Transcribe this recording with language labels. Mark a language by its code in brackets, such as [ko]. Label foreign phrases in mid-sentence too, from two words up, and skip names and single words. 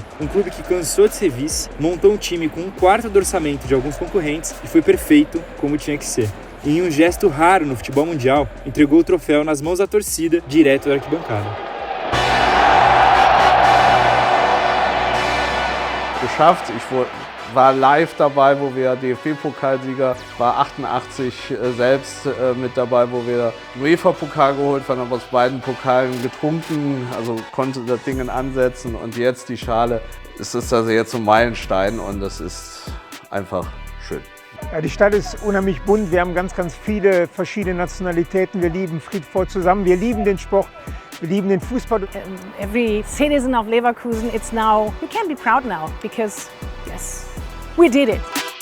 [pt] Um clube que cansou de ser vice, montou um time com 1/4 do orçamento de alguns concorrentes e foi perfeito como tinha que ser. E em um gesto raro no futebol mundial, entregou o troféu nas mãos da torcida, direto da arquibancada. [de] Geschafft. Ich war live dabei, wo wir DFB-Pokalsieger, war 88 selbst mit dabei, wo wir den UEFA-Pokal geholt haben, haben aus beiden Pokalen getrunken, also konnte das Ding ansetzen und jetzt die Schale. Es ist also jetzt so ein Meilenstein und das ist einfach schön. Ja, die Stadt ist unheimlich bunt. Wir haben ganz viele verschiedene Nationalitäten. Wir lieben friedvoll zusammen. Wir lieben den Sport. Wir lieben den Fußball. [en] Every citizen of Leverkusen, it's now, we can be proud now because, yes, we did it.